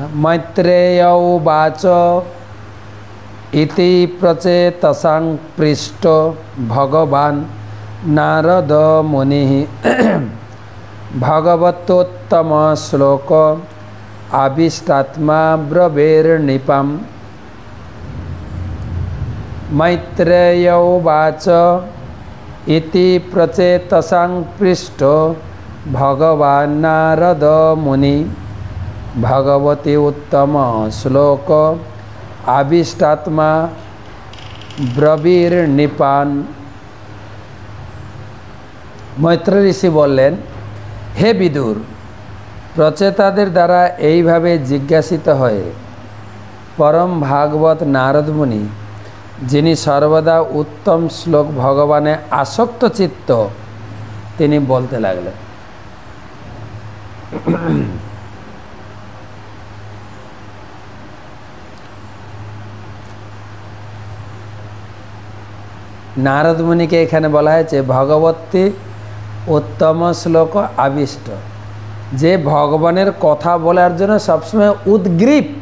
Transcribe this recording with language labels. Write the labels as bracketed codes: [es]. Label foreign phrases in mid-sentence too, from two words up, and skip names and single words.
[sa] মৈত্রেয় উবাচ ইতি প্রচেতসাং পৃষ্ট ভগবান নারদ মুনি ভগবতোত্তম শ্লোক আবিষ্টাত্মা ব্রবীর্নিপাম। मैत्रेय उवाच इति प्रचेतसां पृष्टो भगवान् नारद मुनि भगवती उत्तम श्लोक आविष्टात्मा ब्रवीर्निपान। [bn] মৈত্র ঋষি বলেন, হে বিদুর, প্রচেতাদের দ্বারা এইভাবে জিজ্ঞাসিত হয়ে পরম ভাগবত নারদ মুনি, যিনি সর্বদা উত্তম শ্লোক ভগবানে আসক্ত চিত্ত, তিনি বলতে লাগলেন। নারদ মুনিকে এখানে বলা হয়েছে ভগবতী উত্তম শ্লোক আবিষ্ট, যে ভগবানের কথা বলার জন্য সবসময় উদ্গ্রীব।